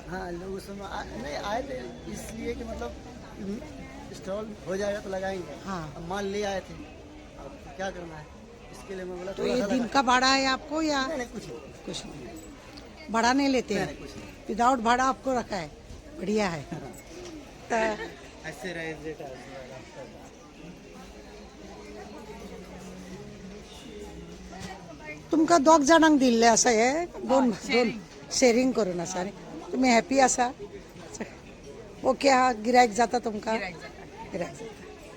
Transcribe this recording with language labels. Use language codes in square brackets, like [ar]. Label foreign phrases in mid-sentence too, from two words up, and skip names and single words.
[hi] हाँ, लोग उस समय नहीं आए थे इसलिए कि मतलब स्टॉल हो जाएगा तो लगाएंगे। हाँ, अब माल ले आए थे, अब क्या करना है इसके लिए मैं बोला तो ये दिन का भाड़ा है आपको या नहीं कुछ नहीं, कुछ नहीं? भाड़ा नहीं लेते हैं? कुछ नहीं। विदाउट भाड़ा आपको रखा है, बढ़िया है। ऐसे रहे [kok] तुमका दोग जाणांक दिल्ले असं आहे, दोन शेअरिंग करून असा तुम्ही हॅपी असा? ओके, हा गिरायक जाता तुमका? गिरायक जाता,